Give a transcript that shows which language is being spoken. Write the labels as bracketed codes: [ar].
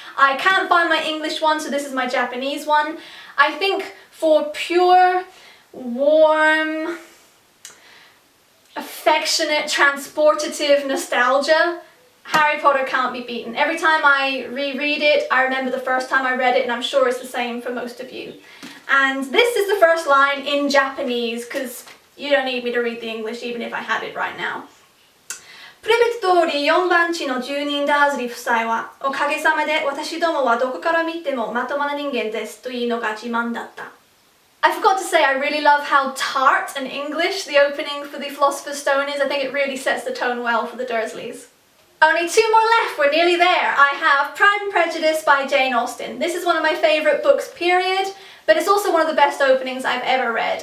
[en] I can't find my English one, so this is my Japanese one. I think for pure, warm, affectionate, transportative nostalgia, Harry Potter can't be beaten. Every time I reread it, I remember the first time I read it, and I'm sure it's the same for most of you. And this is the first line in Japanese, because you don't need me to read the English even if I had it right now. [ja] プレベツ通り4番地の住人ダーズリー夫妻はおかげさまで私どもはどこから見てもまともな人間ですというのが自慢だった。 [en] I forgot to say I really love how tart and English the opening for the Philosopher's Stone is. I think it really sets the tone well for the Dursleys. Only 2 more left, we're nearly there. I have Pride and Prejudice by Jane Austen. This is one of my favourite books, period, but it's also one of the best openings I've ever read.